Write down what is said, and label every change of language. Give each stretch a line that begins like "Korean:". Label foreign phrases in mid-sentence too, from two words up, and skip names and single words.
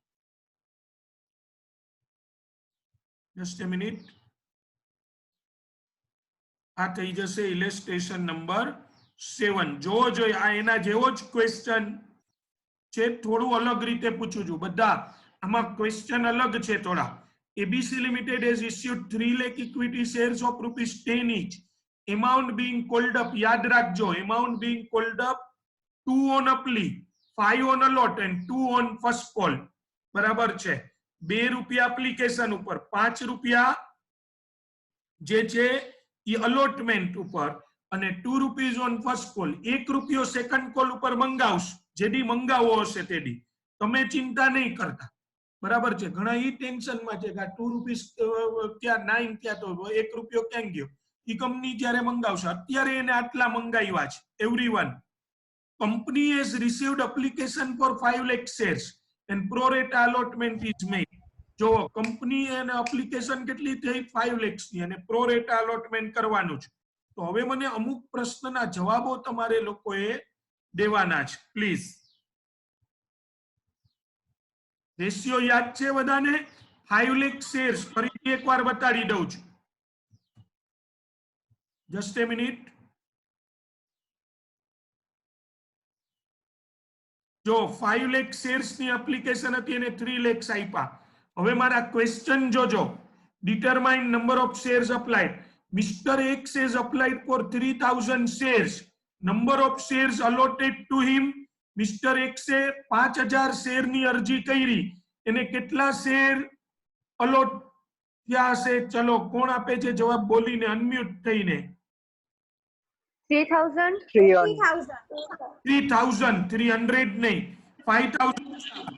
English: Just a minute.
Gujarati: આ થઈ જશે
English: illustration number
Gujarati: 7. જોવો જોઈએ, આ એના જેવો જ ક્વેશ્ચન છે, થોડું અલગ રીતે પૂછું છું. બધા આમાં ક્વેશ્ચન અલગ છે થોડા.
English: ABC Limited has issued 3 lakh equity shares of ₹10 each. Amount being called up,
Gujarati: યાદ રાખજો,
English: amount being called up 2 on a plea, 5 on a lot and 2 on first call.
Gujarati: બરાબર છે? ₹2 એપ્લિકેશન ઉપર, ₹5 જે છે એ અલોટમેન્ટ ઉપર, અને ₹2
English: on first call.
Gujarati: ₹1
English: second call
Gujarati: ઉપર મંગાવશો, જેડી મંગાવો હશે તેડી. તમે ચિંતા નહીં કરતા, બરાબર છે? ઘણા ઈ ટેન્શનમાં છે કે ₹2 ક્યાં 9 ક્યાં, તો ₹1 ક્યાં ગયો. ઈ કંપની જ્યારે મંગાવશે, અત્યારે એને આટલા મંગાવ્યા છે.
English: એવરીવન, company has received application for 5 lakh shares and pro rata allotment is made.
Gujarati: જો કંપની એને એપ્લિકેશન કેટલી થઈ? 5 lakhs ની, અને
English: pro rata allotment
Gujarati: કરવાનું છે. તો હવે મને અમુક પ્રશ્નના જવાબો તમારે લોકોએ દેવાના છે, પ્લીઝ. રેશિયો યાદ છે બધાને? 5 lakh શેર્સ ફરીથી એકવાર બતાડી દઉં છું.
English: just a minute.
Gujarati: જો 5 lakh શેર્સ ની એપ્લિકેશન હતી અને 3 lakhs આપ્યા. હવે મારા ક્વેશ્ચન જોજો.
English: determine number of shares applied. Mr. X has applied for 3000 shares. Number of shares allotted to him. Mr.
Gujarati: X એ 5000 શેર ની અરજી કરી, એને કેટલા શેર અલોટ થયા હશે? ચલો, કોણ આપે છે જવાબ બોલીને, અનમ્યુટ થઈને? 3000. 3000, 300 નહીં, 5000.